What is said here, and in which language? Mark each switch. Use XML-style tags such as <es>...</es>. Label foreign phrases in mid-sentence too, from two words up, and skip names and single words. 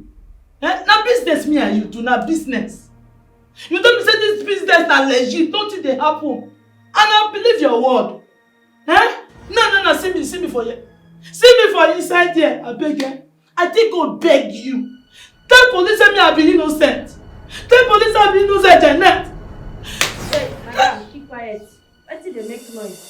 <pcm>Now business me and you do, now business. You tell me say this business na legit, nothing dey happen. And I believe your word. No, see me for here. See me for inside here, I beg you. I think God beg you. Tell police me I be innocent. Tell police I be innocent, Janet. Hey, madam, keep quiet. Wetin dey make noise?</pcm>